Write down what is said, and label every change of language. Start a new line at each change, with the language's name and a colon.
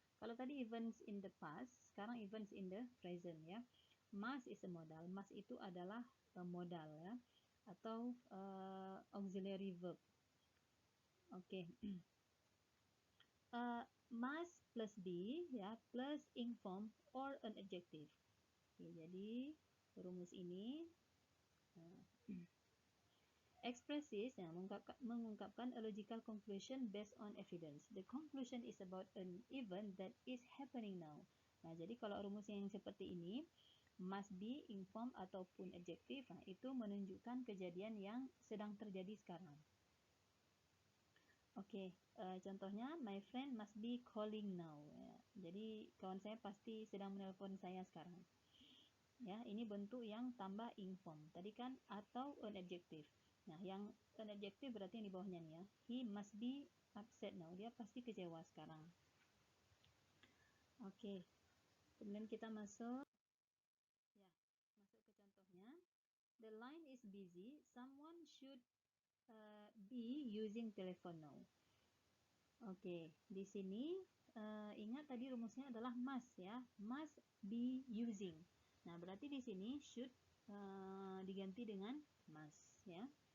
Indonesian: Kalau tadi
English: events in the past,
Indonesian: sekarang events in the present ya.
English: Must is a modal.
Indonesian: Must itu adalah modal ya, atau auxiliary verb. Oke.
English: Must plus be ya, plus ing form or an adjective.
Indonesian: Oke, jadi rumus ini
English: expresses ya, mengungkapkan a logical conclusion based on evidence. The conclusion is about an event that is happening now.
Indonesian: Nah, jadi kalau rumus yang seperti ini, must be, ing form ataupun adjective, nah, itu menunjukkan kejadian yang sedang terjadi sekarang. Oke, contohnya
English: my friend must be calling now.
Indonesian: Ya. Jadi kawan saya pasti sedang menelpon saya sekarang. Ya, ini bentuk yang tambah ing form. Tadi kan atau an adjective. Nah, yang an adjective berarti yang di bawahnya nih ya.
English: He must be upset now.
Indonesian: Dia pasti kecewa sekarang. Oke. Kemudian kita masuk ke contohnya.
English: The line is busy. Someone should be using telephone now.
Indonesian: Oke, di sini ingat tadi rumusnya adalah must ya, must be using. Nah, berarti di sini should diganti dengan must ya.